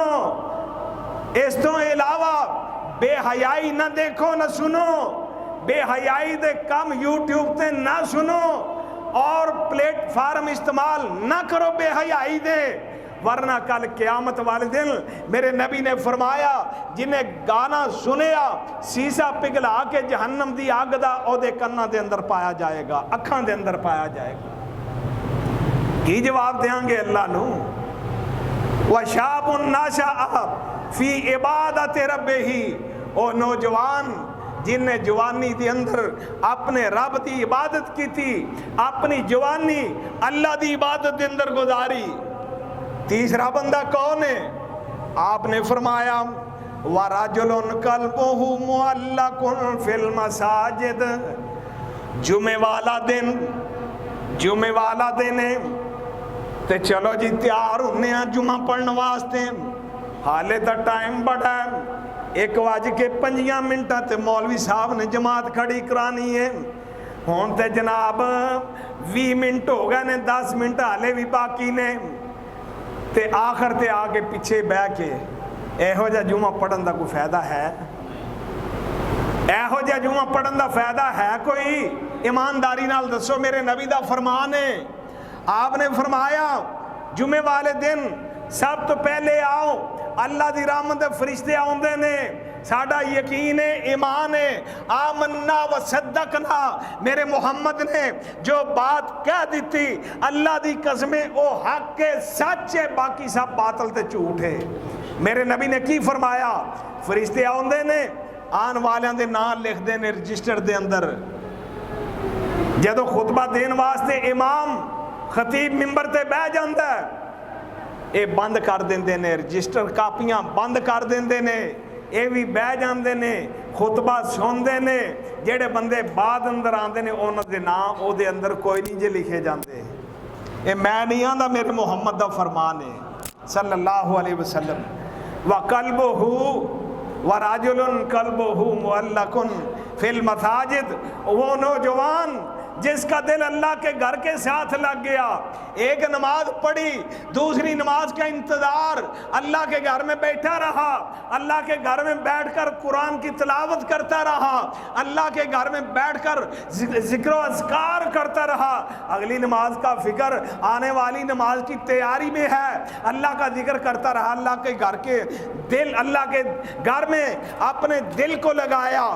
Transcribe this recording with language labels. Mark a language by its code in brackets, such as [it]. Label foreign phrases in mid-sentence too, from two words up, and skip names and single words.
[pa] اس تو علاوہ بے حیائی نہ دیکھو نہ سنو، بے حیائی دے کم یوٹیوب تے نہ سنو، اور پلیٹ فارم استعمال نہ کرو بے حیائی دے، ورنہ کل قیامت والے دن میرے نبی نے فرمایا جنہیں گانا سنیا سیسا پگھلا کے جہنم دی آگ دا او دے کناں دے اندر پایا جائے گا، اکھاں دے اندر پایا جائے گا۔ کی جواب دیاں گے اللہ نو؟ [ar] وَشَابٌ نَشَأَ فِي عِبَادَتِ رَبِّهِ، [pa] او نوجوان جن نے جوانی دی اندر اپنے رب دی عبادت کی تھی، اپنی جوانی اللہ دی عبادت دے اندر گزاری۔ تیسرا بندہ کون ہے؟ آپ نے فرمایا [ar] وَرَجُلٌ قَلْبُهُ مُعَلَّقٌ فِي الْمَسَاجِدِ، [pa] جمعے والا دن ہے تے چلو جی تیار ہونے ہیں جمعہ پڑھنے واسطے، حالے تا ٹائم بڑھا ہے، 1:05 تے مولوی صاحب نے جماعت کھڑی کرانی ہے، ہون تے جناب 20 منٹ ہو گئے نے، 10 منٹ حالے بھی باقی نے، تے آخر تے آگے پیچھے بہ کے ایہو جا جمعہ پڑھن دا کوئی فائدہ ہے؟ ایہو جا جمعہ پڑھن دا فائدہ ہے کوئی؟ ایمانداری نال دسو، میرے نبی دا فرمان ہے، آپ نے فرمایا جمعے والے دن سب تو پہلے آؤ، اللہ دی رحمت دے فرشتے آوندے نے، ساڈا یقین ہے، ایمان ہے، [ar] آمنا و صدقنا، [pa] میرے محمد نے جو بات کہہ دیتی اللہ دی قسمیں او حق کے سچ ہے، باقی سب باطل تے جھوٹ ہے۔ میرے نبی نے کی فرمایا؟ فرشتے آندے نے، آن والیاں دے نام لکھ دے نے رجسٹر دے اندر، جدو خطبہ دین واسطے امام خطیب ممبر تے بہ جاندا ہے، اے بند کر دیندے نے، رجسٹر کاپیاں بند کر دیندے نے، اے بھی بہ جاندے نے، خطبہ سندے نے، جڑے بندے بعد اندر آندے نے انہاں دے نام او دے اندر کوئی نہیں جے لکھے جاندے۔ اے میں نہیں آندا، میرے محمد دا فرمان ہے [ar] صلی اللہ علیہ وسلم۔ وَقَلْبُهُ وَرَجُلٌ قَلْبُهُ مُعَلَّقٌ فِي الْمَسَاجِدِ، [ur] وہ نوجوان جس کا دل اللہ کے گھر کے ساتھ لگ گیا، ایک نماز پڑھی، دوسری نماز کا انتظار، اللہ کے گھر میں بیٹھا رہا، اللہ کے گھر میں بیٹھ کر قرآن کی تلاوت کرتا رہا، اللہ کے گھر میں بیٹھ کر ذکر و اذکار کرتا رہا، اگلی نماز کا فکر آنے والی نماز کی تیاری میں ہے، اللہ کا ذکر کرتا رہا، اللہ کے گھر کے دل، اللہ کے گھر میں اپنے دل کو لگایا۔